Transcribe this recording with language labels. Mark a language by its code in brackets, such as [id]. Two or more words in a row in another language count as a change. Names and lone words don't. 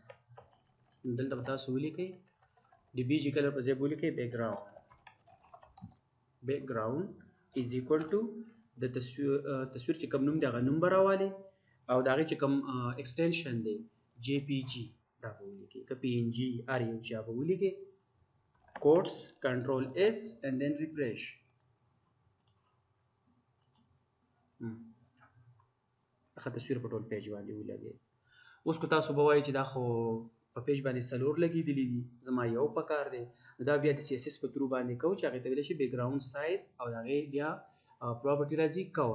[ps] دلته به تاسو ولیکئ د [en] BG color [ps] په ځای به ولیکئ [en] background is equal to [ps] د تصویر چې کوم نوم دی هغه نوم به راوالئ او د هغې چې کوم ایکسټینشن دی JPG دا به ولیکئ. که PNG RUG به ولیکئ. [en] quotes control S and then refresh. [ps] هغه تصویر په ټول پیج باندې ولګئ. اوس که تاسو به وایئ چې دا خو په پیج باندې څلور لګېدلي دي، زما یو پکار دی، نو دا بیا د CSS په ترو باندې کوو چې هغې ته ویلی شي [en] background size [ps] او د هغې بیا پراپرټي راځي کور.